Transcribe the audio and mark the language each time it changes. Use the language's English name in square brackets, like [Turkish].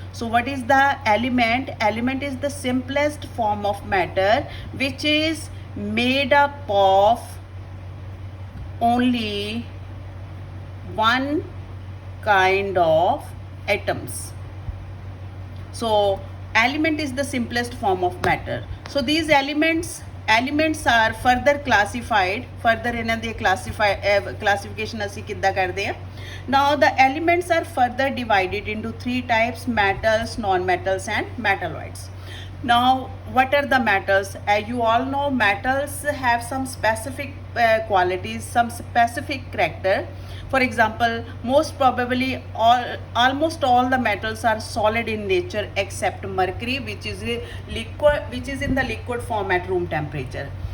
[English] So what is the element? Element is the simplest form of matter which is made up of only one kind of atoms. So element is the simplest form of matter. So these elements are further classified. [Punjabi] Further ਇਹਨਾਂ ਦੀ classification ਅਸੀਂ ਕਿੱਦਾਂ ਕਰਦੇ ਹਾਂ. [English] Now the elements are further divided into three types: metals, non-metals and metalloids. Now what are the metals? As you all know, metals have some specific qualities, some specific character. For example, most probably almost all the metals are solid in nature except mercury, which is in the liquid form at room temperature.